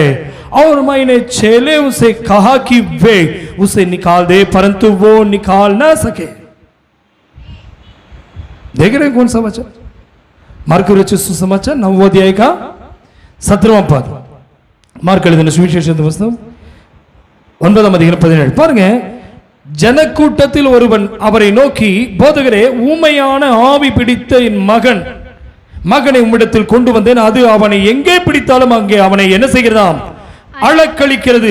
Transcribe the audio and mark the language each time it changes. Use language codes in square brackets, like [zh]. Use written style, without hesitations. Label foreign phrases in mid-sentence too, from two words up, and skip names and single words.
[hi] और मैंने चेले उसे कहा कि वे उसे निकाल दे, परंतु वो निकाल ना सके. देख रहे हैं कौन सा वचन? मार्क रचित सुसमाचार 9वां अध्याय का 17वां पद. [ta] मार्क எழுதின சுவிசேஷத்தின் புத்தகம் 9ஆம் அதிகாரம் 17. பாருங்க, ஜனக்கூட்டத்தில் ஒருவன் அவரை நோக்கி, போதகரே, ஊமையான ஆவி பிடித்த என் மகனை உம்மிடத்தில் கொண்டு வந்தேன். அது அவனை எங்கே பிடித்தாலும் அங்கே அவனை என்ன செய்கிறதாம்? அலக்களிக்கிறது.